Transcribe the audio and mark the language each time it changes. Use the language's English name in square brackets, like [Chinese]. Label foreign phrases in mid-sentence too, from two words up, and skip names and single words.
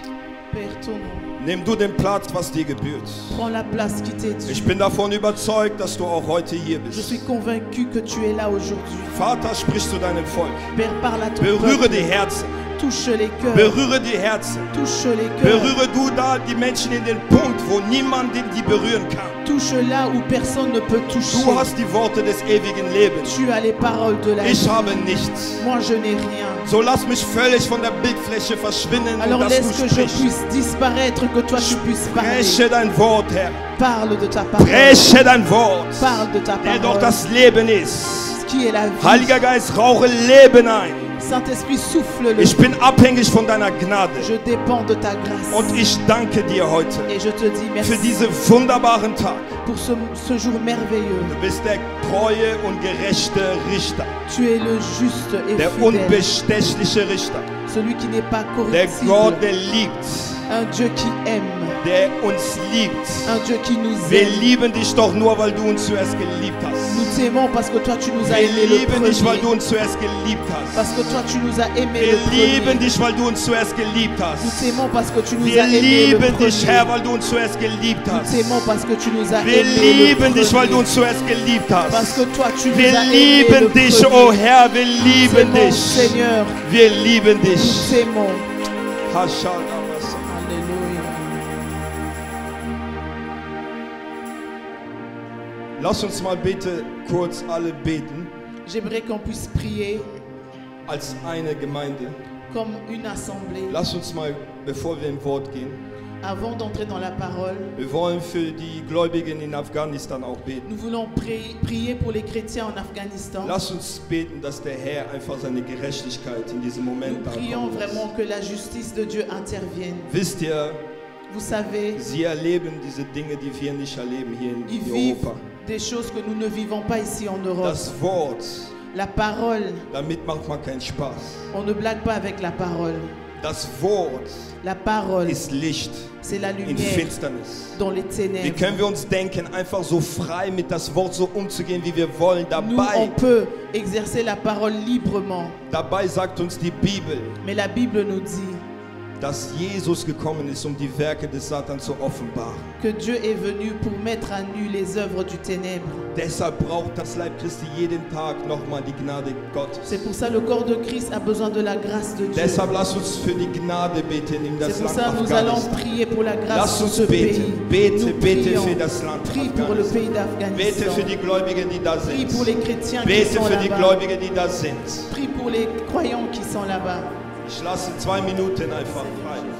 [French] Père, ton nom. [German] nimm du den Platz, was dir gebührt. [French] Prends la place qui t'est due. [German] Ich bin davon überzeugt, dass du auch heute hier [French] Je [German] bist. [French] suis convaincu que tu es là aujourd'hui. [German] Vater, sprich zu deinem Volk. [French] Père, parle à ton [German] Berühre [French] peuple. [German] die Herzen. [French] Touche les cœurs. [German] Berühre die Herzen. [French] Touche les cœurs. [German] Berühre du da die Menschen in den Punkt, wo niemand die berühren kann. [French] Touche là où personne ne peut toucher. [German] Du hast die Worte des ewigen Lebens. [French] Tu as les paroles de la vie. [German] Ich habe nichts. [French] Moi, je n'ai rien. [German] So lass mich völlig von der Bildfläche verschwinden [French] Alors [German] und dass [French] laisse [German] du [French] que je [German] sprichst. [French] puisse disparaître, que toi tu puisses parler. [German] Spreche dein Wort, Herr. [French] Parle de ta parole. [German] Spreche dein Wort, [French] Parle de ta [German] der doch [French] parole. [German] das Leben ist. [French] Qui est la vie. [German] Heiliger Geist, rauche Leben ein. [French] Saint-Esprit, souffle-le. [German] Ich bin abhängig von deiner Gnade. [French] Je dépends de ta grâce. [German] Und ich danke dir heute [French] Et je te dis merci [German] für diesen wunderbaren Tag. [French] pour ce jour merveilleux. [German] Du bist der treue und gerechte Richter, [French] Tu es le juste et [German] der [French] fidèle. [German] unbestechliche Richter, [French] Celui qui n'est pas [German] der Gott, [French] corruptible. [German] der liebt, [French] Un Dieu qui aime. [German] der uns liebt. [French] Un Dieu qui nous [German] Wir [French] aime. [German] lieben dich doch nur, weil du uns zuerst geliebt hast. [French] Nous t'aimons parce que toi tu nous as [German] Wir [French] aimés le [German] lieben dich, weil du [French] premier. [German] uns zuerst geliebt [French] Parce [German] hast. [French] que toi tu nous as aimés [German] Wir [French] le [German] lieben [French] premier. [German] dich, weil du uns zuerst geliebt [French] Nous [German] hast. [French] t'aimons parce que tu nous [German] Wir [French] as aimés le [German] lieben dich, [French] premier. [German] Herr, weil du uns zuerst geliebt [French] Nous [German] hast. [French] t'aimons parce que tu nous as [German] Wir [French] aimés le [German] lieben dich, weil du [French] premier. [German] uns zuerst geliebt [French] Parce [German] hast. [French] que toi tu nous [German] Wir [French] as aimés le [German] lieben dich, [French] premier. [German] oh Herr, wir lieben [French] Nous t'aimons, [German] dich. [French] Seigneur, [German] Wir lieben [French] nous [German] dich. [French] t'aimons. Alléluia. Alléluia. [German] Lass uns mal bitte kurz alle beten [French] J'aimerais qu'on puisse prier [German] als eine Gemeinde. [French] comme une assemblée. [German] Lass uns mal, bevor wir im Wort gehen, [French] Avant d'entrer dans la parole, [German] wir wollen für die Gläubigen in Afghanistan auch beten. [French] nous voulons prier pour les chrétiens en Afghanistan. [German] Lass uns beten, dass der Herr einfach seine Gerechtigkeit in diesem Moment [French] Nous prions [German] ankommt. [French] vraiment que la justice de Dieu intervienne. [German] Wisst ihr, [French] Vous savez, [German] sie erleben diese Dinge, die wir nicht erleben hier [French] ils [German] in [French] vivent [German] Europa. [French] des choses que nous ne vivons pas ici en Europe. [German] Das Wort, [French] La parole, [German] damit macht man keinen Spaß. [French] on ne blague pas avec la parole. [German] Das Wort [French] La parole, [German] ist Licht [French] c'est la [German] in [French] lumière [German] Finsternis. [French] dans les [German] Wie [French] ténèbres. [German] können wir uns denken, einfach so frei mit das Wort so umzugehen, wie wir wollen? [French] Nous, on peut exercer la parole librement. [German] Dabei sagt uns die Bibel, [French] Mais la Bible nous dit [German] dass Jesus gekommen ist, um die Werke des Satans zu offenbaren. [French] que Dieu est venu pour mettre à nu les œuvres du ténèbre. [German] Deshalb braucht das Leib Christi jeden Tag nochmal die Gnade Gottes. [French] C'est pour ça que le corps de Christ a besoin de la grâce de Dieu. [German] Deshalb lass uns für die Gnade beten in das [French] C'est pour [German] Land [French] ça que nous allons [German] Afghanistan. [French] prier pour la grâce [German] Lass [French] de [German] uns [French] ce pays. [German] beten, bete, [French] Nous [German] bete [French] prions. [German] für das Land [French] Prie pour le pays [German] Afghanistan. Bete [French] d'Afghanistan. [German] für die Gläubigen, die da [French] Prie [German] sind. [French] pour les chrétiens qui [German] Bete [French] sont [German] für die [French] là-bas. [German] Gläubigen, die da sind. [French] Prie pour les croyants qui sont là-bas. [German] Ich lasse 2 Minuten einfach frei.